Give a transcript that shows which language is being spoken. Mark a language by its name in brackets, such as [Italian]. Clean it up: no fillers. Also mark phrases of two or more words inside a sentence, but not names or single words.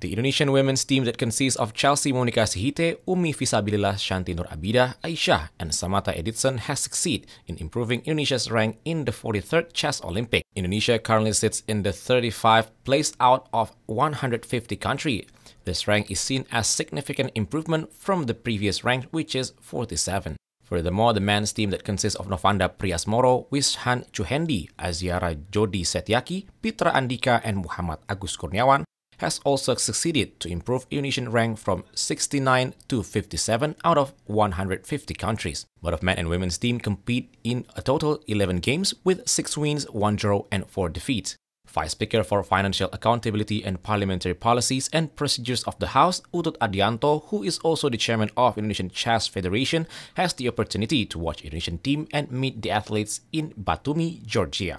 [English] The Indonesian women's team that consists of Chelsea Monica Sihite, Umi Fisabilillah Shanti Nur Abidah, Aisyah, and Samata Editson has succeeded in improving Indonesia's rank in the 43rd Chess Olympic. Indonesia currently sits in the 35th place out of 150 countries. This rank is seen as significant improvement from the previous rank, which is 47. Furthermore, the men's team that consists of Novanda Priasmoro, Wishan Chuhendi, Aziara Jodi Setiaki, Pitra Andika, and Muhammad Agus Kurniawan has also succeeded to improve Indonesian rank from 69 to 57 out of 150 countries. Both men and women's team compete in a total 11 games with 6 wins, 1 draw, and 4 defeats. Vice Speaker for Financial Accountability and Parliamentary Policies and Procedures of the House, Utut Adianto, who is also the chairman of Indonesian Chess Federation, has the opportunity to watch Indonesian team and meet the athletes in Batumi, Georgia.